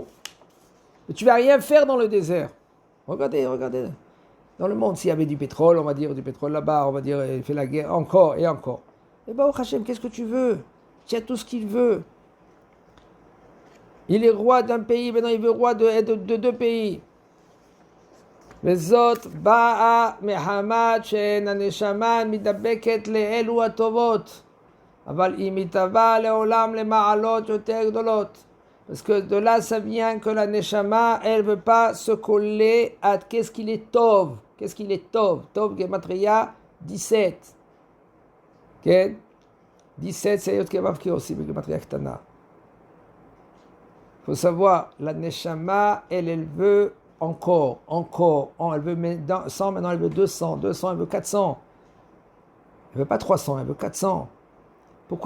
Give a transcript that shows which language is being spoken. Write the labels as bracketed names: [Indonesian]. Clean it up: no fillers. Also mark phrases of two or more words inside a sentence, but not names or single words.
[French] Mais tu ne vas rien faire dans le désert. Regardez. Dans le monde, s'il y avait du pétrole, on va dire du pétrole là-bas, on va dire il fait la guerre encore et encore. Et [Hebrew] ברוך השם, [French] qu'est-ce que tu veux? Tu as tout ce qu'il veut. Il est roi d'un pays, maintenant il veut roi de 2 pays. [Hebrew] וזאת באה מחמת שאין הנשמה מתדבקת לאלו הטובות, אבל היא מתהווה לעולם למעלות יותר גדולות. [French] Parce que de là, ça vient que la neshama, elle ne veut pas se coller à qu'est-ce qu'il est tov. Qu'est-ce qu'il est tov? Tov, Gematria, 17. Okay? 17, c'est Yot Kevav qui aussi, [Hebrew] גימטריה קטנה. [French] Il faut savoir, la neshama, elle veut encore, elle veut 100, maintenant elle veut 200, elle veut 400. Elle veut pas 300, elle veut 400. Pourquoi?